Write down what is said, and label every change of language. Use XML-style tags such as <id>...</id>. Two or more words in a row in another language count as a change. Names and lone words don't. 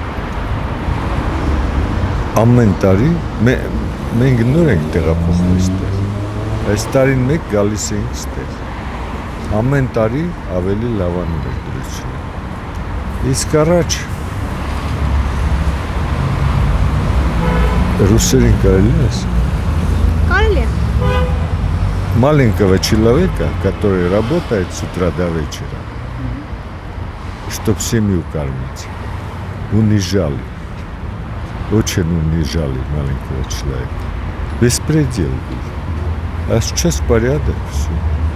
<hy>Ամեն տարի մենք նոր ենք տեղափոխվում այստեղ։ Այս տարին մեկ գալիս ենք այստեղ։ Ամեն տարի ավելի լավանում է դրությունը։ Իսկ առաջ ռուսերեն կարելի է ասել։ Կարելի է։</hy> <ru>Маленького человека, который работает с утра до вечера, чтобы семью кормить, унижали. Очень унижали маленького человека. Беспредел был. А сейчас порядок, все.</ru>